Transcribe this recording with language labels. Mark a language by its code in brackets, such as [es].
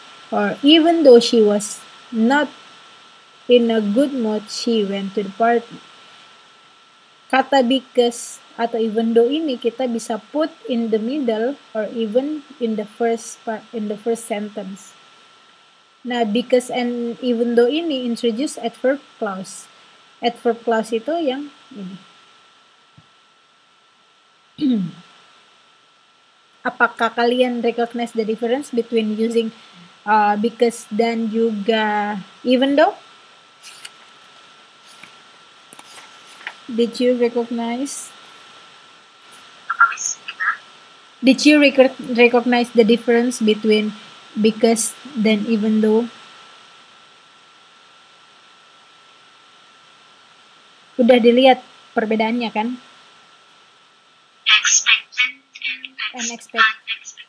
[en] Or even though she was not in a good mood, she went to the party. Kata because atau even though [id] ini kita bisa [en] put in the middle or even in the first sentence. Nah, because and even though ini introduce adverb clause. [id] Adverb clause itu yang ini. Apakah kalian [en] recognize the difference between using because dan juga even though? Did you recognize? Did you recognize the difference between because dan even though? [id] Udah dilihat perbedaannya kan? [en] Expected and unexpected